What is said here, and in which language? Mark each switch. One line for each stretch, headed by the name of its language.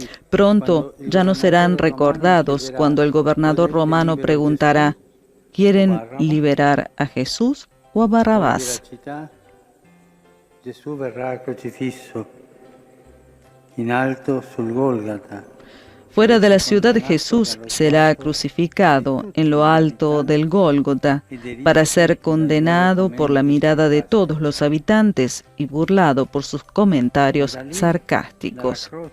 Spanish: Pronto ya no serán recordados cuando el gobernador romano preguntará: ¿quieren liberar a Jesús o a Barrabás?
Italian: Gesù verrà crocifisso in alto sul Golgata.
Spanish: Fuera de la ciudad Jesús será crucificado en lo alto del Gólgota para ser condenado por la mirada de todos los habitantes y burlado por sus comentarios sarcásticos.